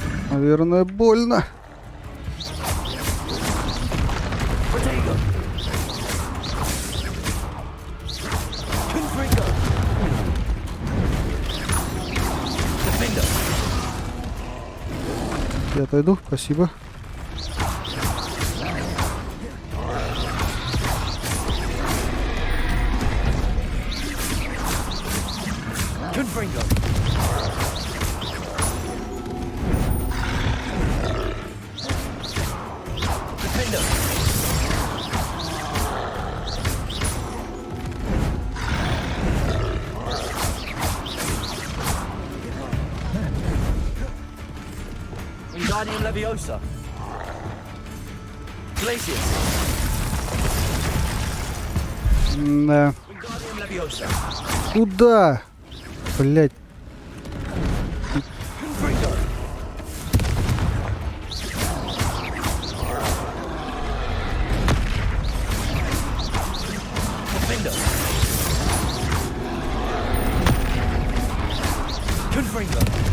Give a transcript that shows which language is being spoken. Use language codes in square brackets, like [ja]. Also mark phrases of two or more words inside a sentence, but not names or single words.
[ru] Наверное, больно. Protego. Confringo. Defender. Я отойду, спасибо. Confringo. Defender. Wingardium Leviosa. Glacius. Да. Wingardium Leviosa. Куда? Блять. Confringo. Defender. Confringo.